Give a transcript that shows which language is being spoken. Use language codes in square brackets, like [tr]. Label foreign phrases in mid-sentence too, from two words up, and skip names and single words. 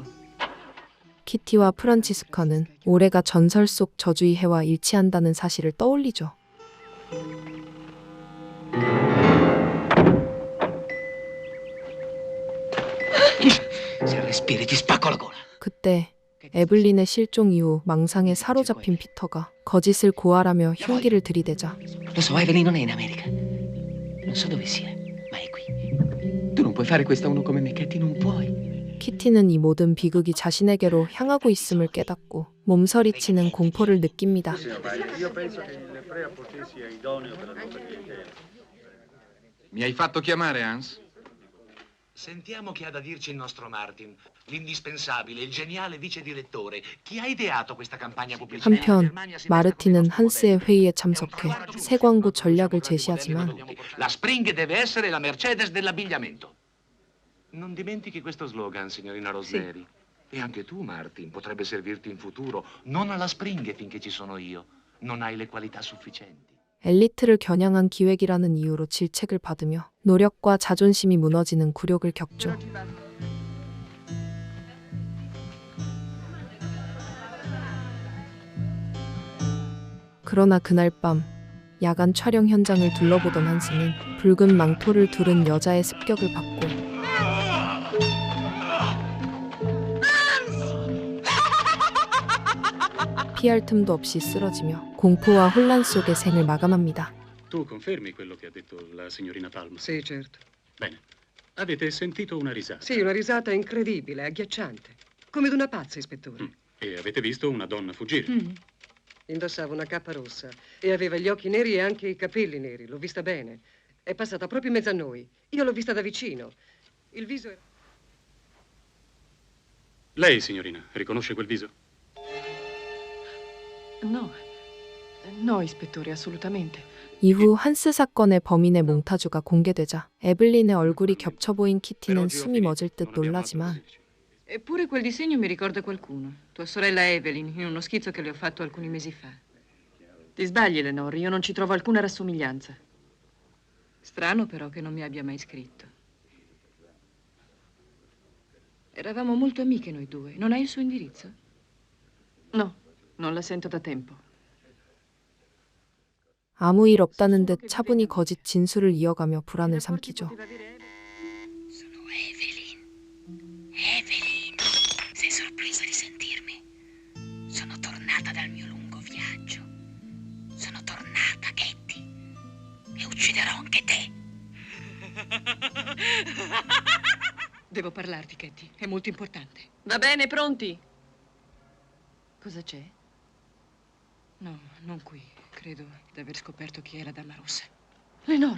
[ko] 키티와 프란치스카는 올해가 전설 속 저주의 해와 일치한다는 사실을 떠올리죠. [it] Se respiri ti spacco la gola. [ko] 그때 에블린의 실종 이후 망상에 사로잡힌 피터가 거짓을 고하라며 흉기를 들이대자 [it] Lo so, Evelyn non è in America. Non so dove sia, ma è qui. Tu non puoi fare questo a uno come me, Katie, non puoi. [ko] 키티는 이 모든 비극이 자신에게로 향하고 있음을 깨닫고 몸서리치는 공포를 느낍니다. [it] Mi hai fatto chiamare, Hans? Sentiamo che ha da dirci il nostro Martin, l'indispensabile, il geniale vice direttore. Chi ha ideato questa campagna pubblicitaria? [ko] 한편 마르틴은 한스의 회의에 참석해 새 광고 전략을 제시하지만 [it] La Spring deve essere la Mercedes dell'abbigliamento. Non dimentichi questo slogan, signorina Rosemary. E anche tu, Martin, potrebbe servirti in futuro. Non alla Spring finché ci sono io. Non hai le qualità sufficienti. [ko] 엘리트를 겨냥한 기획이라는 이유로 질책을 받으며 노력과 자존심이 무너지는 굴욕을 겪죠. 그러나 그날 밤 야간 촬영 현장을 둘러보던 한스는 붉은 망토를 두른 여자의 습격을 받고 피할 틈도 없이 쓰러지며 공포와 혼란 속의 생을 마감합니다. [it] Tu confermi quello che ha detto la signorina Palm? Sì, certo. Bene. Avete sentito una risata? Sì, una risata incredibile, agghiacciante. Come d'una pazza, ispettore. E avete visto una donna fuggire? Indossava una cappa rossa e aveva gli occhi neri e anche i capelli neri. L'ho vista bene. È passata proprio in mezzo a noi. Io l'ho vista da vicino. Il viso era... Lei, signorina, riconosce quel viso? No. No, ispettore, assolutamente. [ko] 이후 한스 사건의 범인의 몽타주가 공개되자 에블린의 얼굴이 겹쳐 보인 키티는 숨이 멎을 듯 놀라지만 [it] Eppure quel disegno mi ricorda qualcuno. Tua sorella Evelyn, in uno schizzo che le ho fatto alcuni mesi fa. Ti sbagli, Lenore, io non ci trovo alcuna rassomiglianza. Strano però che non mi abbia mai scritto. Eravamo molto amiche noi due. Non hai il suo indirizzo? No, non la sento da tempo. [ko] 아무 일 없다는 듯 차분히 거짓 진술을 이어가며 불안을 삼키죠. [it] Sono Evelyn. Evelyn, sei sorpresa di sentirmi? Sono tornata dal mio lungo viaggio. Sono tornata, Katie. E ucciderò anche te. Devo parlarti, Katie. È molto importante. Va bene, pronti? Cosa c'è? No, non qui. Credo di aver scoperto chi è la Dama Rossa. Lenore!